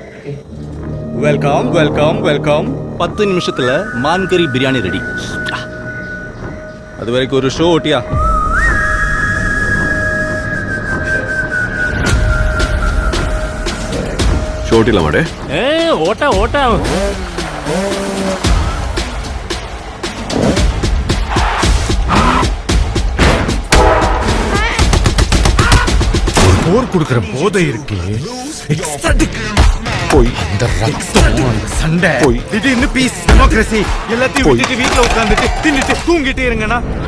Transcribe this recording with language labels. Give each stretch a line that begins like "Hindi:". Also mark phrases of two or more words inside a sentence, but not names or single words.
English: welcome welcome welcome.
Malayalam: 10 നിമിഷത്തില് മാൻകറി ബിരിയാണി റെഡി. അതുവരേക്കും ഒരു ഷോ ഓട്ടിയാ. ഷോ ഓട്ടില്ല മാടേ. ഓട്ടാ ഓട്ടാ.
Tamil: போர் கொடுக்கிற போதை இருக்கே, போய் இந்த ரத்தம் சண்டை போய் திடீர்னு
English: peace democracy
Tamil: எல்லாத்தையும் விட்டுட்டு வீட்டுல உட்காந்துட்டு தின்னுட்டு தூங்கிட்டே இருங்கண்ணா.